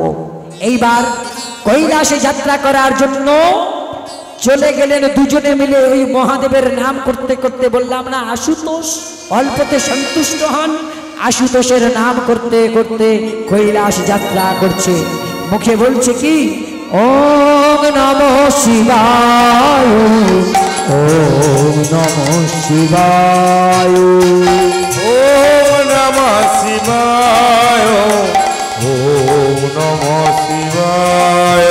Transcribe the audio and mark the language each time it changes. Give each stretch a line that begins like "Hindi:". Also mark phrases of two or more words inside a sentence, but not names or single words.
Bangla: এইবার কৈলাসে যাত্রা করার জন্য চলে গেলেন দুজনে মিলে। ওই মহাদেবের নাম করতে করতে, বললাম না আশুতোষ, অল্পতে সন্তুষ্ট হন, আশুতোষের নাম করতে করতে কৈলাস যাত্রা করছে। মুখে বলছে কি,
Sanskrit: ওম নমঃ শিবায়, ওম নমঃ শিবায়, ওম নমঃ শিবায়, ওম নমঃ শিবায়,